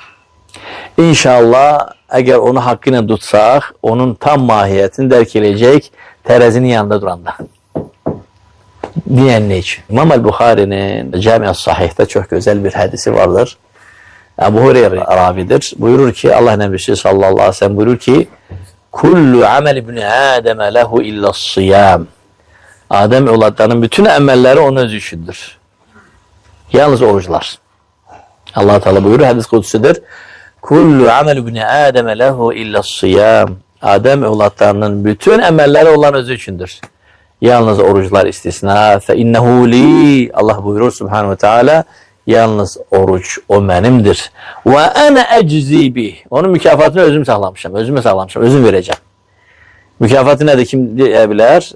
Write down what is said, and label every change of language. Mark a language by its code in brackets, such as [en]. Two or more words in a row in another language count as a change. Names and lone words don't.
[az] İnşallah, əgər onu haqqı ilə tutsaq, onun tam mahiyyətini dərk eləyəcək tərəzinin yanında duranda. Deyən nə üçün? İmam Əl-Buxarinin Cami-i Sahihdə çox gözəl bir hədisi vardır. Əbu Hureyra ravidir. Buyurur ki, Allah Nəbisi [ar] صلى الله عليه وسلم [az] buyurur ki, [ar] كل عمل ابن آدم له إلا الصيام. [az] Adem evlatlarının bütün əməlləri onun özü üçündür. Yalnız oruçlar. Allah Teala buyurur, hədis qudüsüdür. [ar] كل عمل ابن آدم له إلا الصيام. [az] Adem evlatlarının bütün əməlləri olan özü üçündür. Yalnız oruçlar istisna. [ar] فإنه لي. [az] Allah buyurur [ar] سبحانه وتعالى. [az] Yalnız oruç o mənimdir. [ar] وأنا أجزي به. [az] Onun mükafatını özüm saxlamışam. Özümə saxlamışam. Özüm verəcəm. Mükafatı nədir? Kim deyə bilər?